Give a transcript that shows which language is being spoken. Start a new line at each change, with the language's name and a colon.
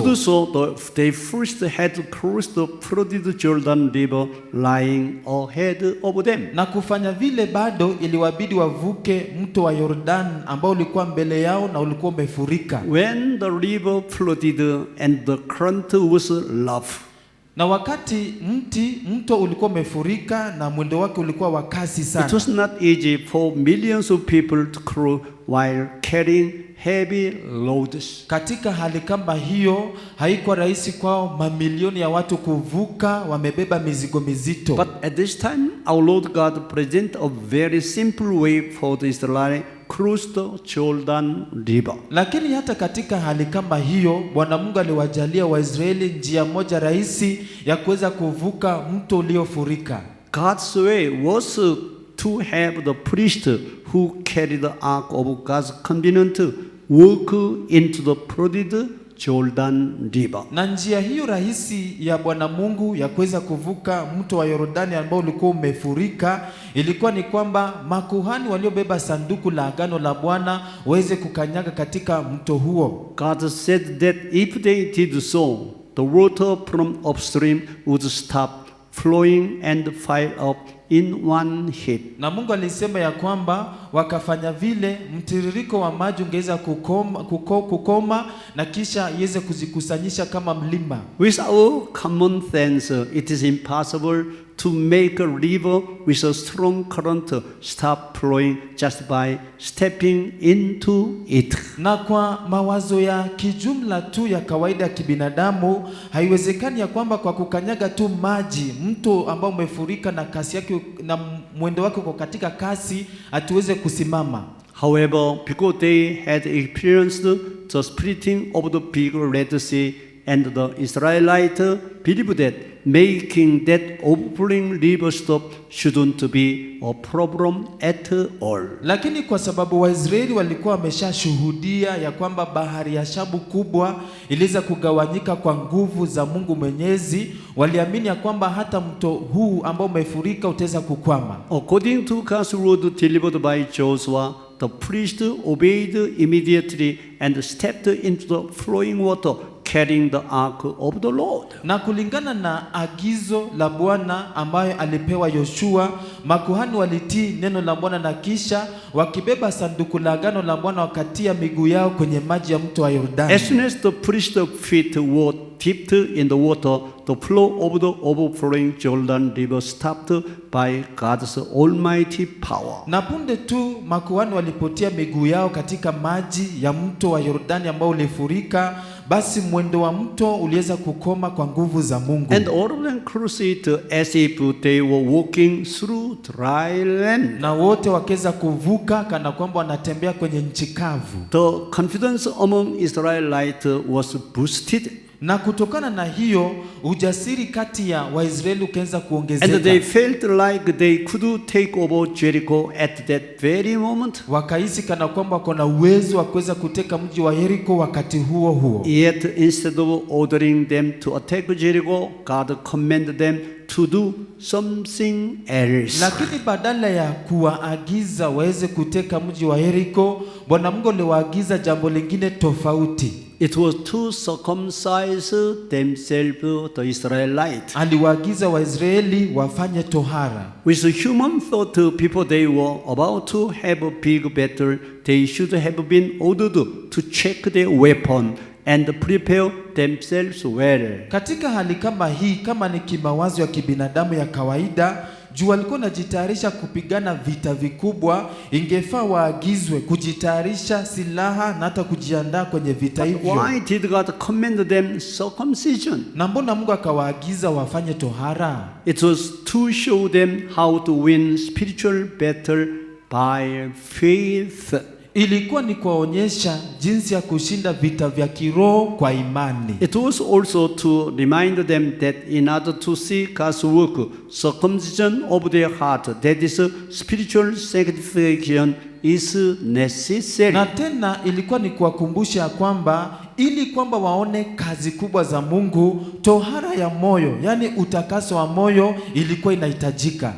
English: To do so, they first had to cross the flooded Jordan River lying ahead of them.
Swahili: Na kufanya vile bado iliwabidi wavuke mto wa Jordan ambao ulikuwa mbele yao na ulikuwa umefurika.
English: When the river flooded and the current was rough,
Swahili: Na wakati mto ulikuwa umefurika na mwendo wake ulikuwa wa kasi
English: It
Swahili: sana.
English: was not easy for millions of people to cross while carrying heavy loads.
Swahili: Katika hali kama hiyo haikuwa rahisi kwao mamilioni ya watu kuvuka wamebeba mizigo mizito.
English: But at this time, our Lord God present a very simple way for the Israelites cross the Jordan River.
Swahili: Lakini hata katika hali kama hiyo Bwana Mungu aliwajalia Waisraeli njia moja rahisi ya kuweza kuvuka mto uliofurika.
English: God's way was to have the priest who carried the ark of God's covenant walk into the flooded Jordan River.
Swahili: Na njia hiyo rahisi ya Bwana Mungu ya kuweza kuvuka mto wa Yordani ambao ulikuwa umefurika ilikuwa ni kwamba makuhani waliobeba sanduku la agano la Bwana waweze kukanyaga katika mto huo.
English: God said that if they did so, the water from upstream would stop flowing and fire up in one hit.
Swahili: Na Mungu alisema ya kwamba wakafanya vile, mtiririko wa maji ungeweza kukoma na kisha iweze kuzikusanyisha kama mlima.
English: With our common sense, it is impossible to make a river with a strong current stop flowing just by stepping into it.
Swahili: Na kwa mawazo ya kijumla tu ya kawaida ya kibinadamu, haiwezekani ya kwamba kwa kukanyaga tu maji, mto ambao umefurika na kasi yake na mwendo wake uko katika kasi, atuweze kusimama.
English: However, because they had experienced the splitting of the big Red Sea, and the Israelites believed that making that overflowing river stop shouldn't be a problem at all.
Swahili: Lakini kwa sababu Waisraeli walikuwa wameshashuhudia ya kwamba bahari ya Shamu kubwa iliweza kugawanyika kwa nguvu za Mungu Mwenyezi, waliamini ya kwamba hata mto huu ambao umefurika utaweza kukwama.
English: According to God's word delivered by Joshua, the priest obeyed immediately and stepped into the flowing water, carrying the ark of the Lord.
Swahili: Na kulingana na agizo la Bwana ambayo alipewa Yoshua, makuhani walitii neno la Bwana na kisha wakibeba sanduku la agano la Bwana wakatia miguu yao kwenye maji ya mto wa Yordani.
English: As soon as the priest's feet were dipped in the water, the flow of the overflowing Jordan River stopped by God's almighty power.
Swahili: Na punde tu makuhani walipotia miguu yao katika maji ya mto wa Yordani ambao ulifurika, basi mwendo wa mto uliweza kukoma kwa nguvu za Mungu.
English: And all of them crossed it as if they were walking through dry land.
Swahili: Na wote wakaweza kuvuka kana kwamba wanatembea kwenye nchi kavu.
English: The confidence among Israelites was boosted.
Swahili: Na kutokana na hiyo ujasiri kati ya Waisraeli ukaanza kuongezeka.
English: And they felt like they could take over Jericho at that very moment.
Swahili: Wakahisi kana kwamba kuna uwezo wa kuweza kuteka mji wa Yeriko wakati huo huo.
English: Yet instead of ordering them to attack Jericho, God commanded them to do something else.
Swahili: Lakini badala ya kuwaagiza waweze kuteka mji wa Yeriko, Bwana Mungu aliwaagiza jambo lingine tofauti.
English: It was to circumcise themselves, the Israelites.
Swahili: Aliwaagiza Waisraeli wafanye tohara.
English: With human thought, people they were about to have a big battle, they should have been ordered to check their weapon and prepare themselves well.
Swahili: Katika hali kama hii, kama ni kimawazo ya kibinadamu ya kawaida, juu walikuwa wanajitayarisha kupigana vita vikubwa, ingefaa waagizwe kujitayarisha silaha na hata kujiandaa kwenye vita hivyo.
English: Why did God command them circumcision?
Swahili: Na mbona Mungu akawaagiza wafanye tohara?
English: It was to show them how to win spiritual battle by faith.
Swahili: Ilikuwa ni kuwaonyesha jinsi ya kushinda vita vya kiroho kwa imani.
English: It was also to remind them that in order to see God's work, circumcision of their heart, that is spiritual sanctification, is necessary.
Swahili: Na tena ilikuwa ni kuwakumbusha kwamba ili kwamba waone kazi kubwa za Mungu, tohara ya moyo, yani utakaso wa moyo ilikuwa inahitajika.